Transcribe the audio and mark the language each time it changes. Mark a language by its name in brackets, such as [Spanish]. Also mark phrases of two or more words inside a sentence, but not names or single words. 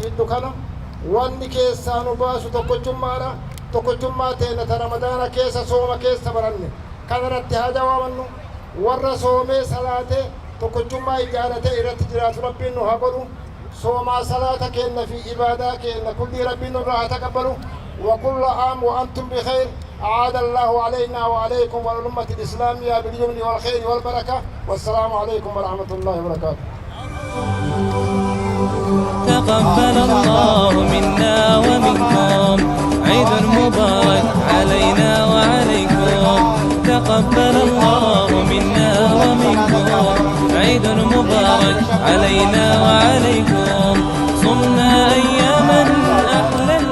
[Oromo] fiddu kana wanni keessaa nu baasu tokkochummaadha tokkochummaa teena ta ramadaana keessa sooma keessa baranne kanarratti haa jawaabannu warra soomee salaatee tokkochummaa ijaaratee irratti jiraatu rabbiin nu haa godhu soomaa salaata keenna fi ibaadaa keenna kulli rabbiin nurraa haa taqabbalu [Arabic] وكل عام وأنتم بخير أعاد الله علينا وعليكم والأمة الإسلامية باليمن والخير والبركة والسلام عليكم ورحمة الله وبركاته تقبل الله منا ومنكم عيد مبارك علينا وعليكم تقبل الله منا ومنكم عيد مبارك علينا وعليكم صمنا أياما أحلى